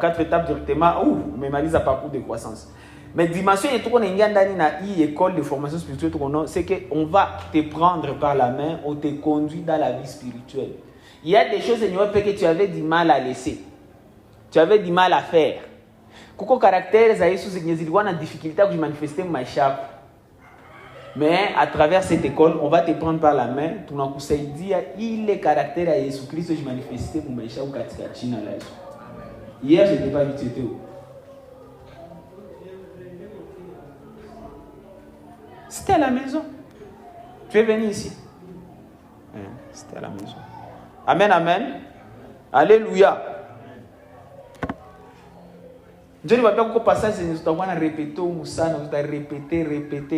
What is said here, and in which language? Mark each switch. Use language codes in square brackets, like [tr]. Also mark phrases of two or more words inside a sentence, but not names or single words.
[fr] En 4 étapes directement, on mémorise un parcours de croissance. Mais dimension et tout qu'on est dans école de formation spirituelle, c'est qu'on va te prendre par la main, on te conduit dans la vie spirituelle. Il y a des choses que tu avais du mal à laisser. Tu avais du mal à faire. [sw] Kuko caractère za Yesu zilikuwa na [fr] difficulté à manifester maisha. Mais à travers cette école, on va te prendre par la main, [sw] tunakusaidia ile caractère ya Yesu Kristo jimanifester mu maisha katika jina la Yesu. [fr] Hier, je n'étais pas vu, tu étais où? C'était à la maison. Tu es venu ici. C'était à la maison. Amen, amen. Alléluia. Je ne vais pas passer, nous allons répéter, nous allons répéter.